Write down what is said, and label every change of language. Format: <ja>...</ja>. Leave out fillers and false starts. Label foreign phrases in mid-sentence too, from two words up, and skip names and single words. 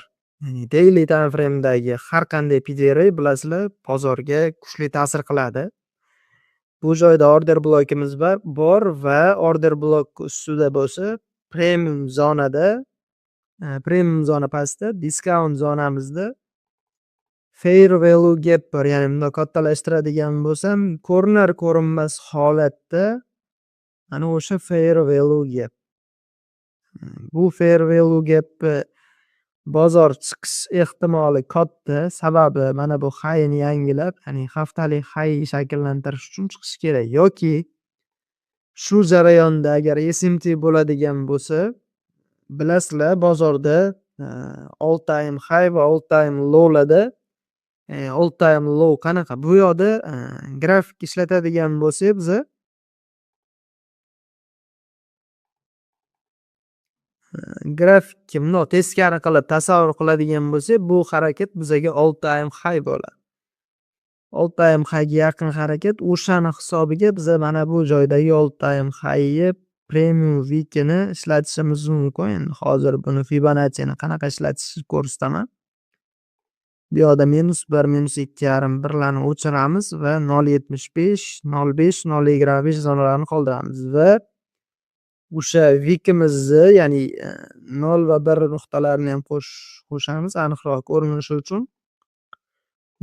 <uz>Ya'ni</uz> <en>daily time frame'dagi</en> <uz>har qanday PDR bilasizlar, bozorga kuchli ta'sir qiladi. Bu joyda order blokimiz bor va order blok ustida bo'lsa, premium zonada, premium zona pastda, discount zonamizda</uz> <en>fair value gap</en> <uz>bor. Ya'ni buni kattalashtiradigan bo'lsam, ko'rinar ko'rinmas holatda ana o'sha</uz> <en>fair value gap.</en> <uz>Bu</uz> <en>fair value gap</en> <uz>bozor chiqish ehtimoli katta. Sababi mana bu high'ni yangilab, ya'ni haftalik high shakllantirish uchun chiqish kerak yoki shu jarayonda agar SMT bo'ladigan bo'lsa, bilasizlar bozorda</uz> <en>all time high</en> <uz>va all time low'larda</uz> <en>all time low</en> <uz>qanaqa? Bu yoqda grafik ishlatadigan bo'lsak, biz grafikni bundoq teskari qilib tasavvur qiladigan bo'lsak, bu harakat bizaga</uz> <en>all time high</en> <uz>bo'ladi.</uz> <en>All time high'ga</en> <uz>yaqin harakat, o'shani hisobiga biz mana bu joydagi</uz> <en>all time high'ni premium week'ini</en> <uz>ishlatishimiz mumkin. Endi hozir buni Fibonacci'ni qanaqa ishlatishni ko'rsataman. Bu yoqda -1, -2,5, birlarni o'chiramiz va 0.75, 0.5, 0.25 zonalarini qoldiramiz va o'sha vikimizni, ya'ni 0 va 1 nuqtalarini ham qo'shamiz aniqroq ko'rinishi uchun.</uz>